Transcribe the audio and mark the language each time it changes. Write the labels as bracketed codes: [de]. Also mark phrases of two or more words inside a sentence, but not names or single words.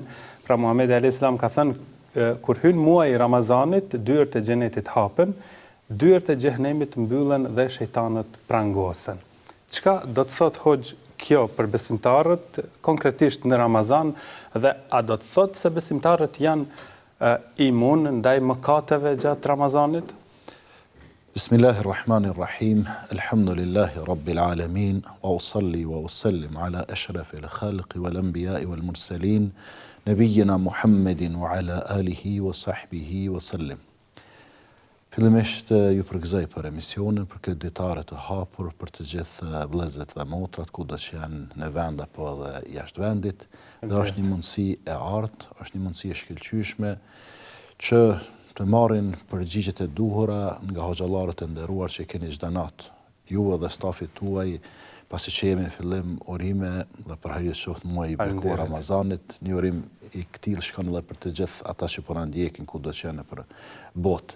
[sq] Pra Muhamedi [ar] عليه السلام [sq] ka thënë kur hyn muaji i Ramazanit, dyert e xhenetit hapen, dyert e xhehenemit mbyllen dhe shejtanët prangosen. Çka do të thotë Hoxh kjo për besimtarët konkretisht në Ramazan dhe a do të thotë se besimtarët janë imun ndaj mëkateve gjatë Ramazanit? [ar] بسم الله الرحمن الرحيم. الحمد لله رب العالمين وأصلي وأسلم على أشرف الخلق والأنبياء والمرسلين نبينا محمد وعلى آله وصحبه وسلم. [sq] Fillimisht ju përgëzoj për emisionin, për këtë ditare të hapur për të gjithë vëllezërit dhe motrat kudo që janë në vend apo edhe jashtë vendit. Dhe është një mundësi e artë, është një mundësi e shkëlqyeshme që të marrin përgjigjet e duhura nga hoxhallarët e nderuar që keni çdo natë, ju dhe stafit tuaj, pasi që jemi në fillim urime dhe për hajër qoftë muaji i bekuar Ramazanit, një urim i këtillë shkon edhe për të gjithë ata që po na ndjekin kudo që janë nëpër botë.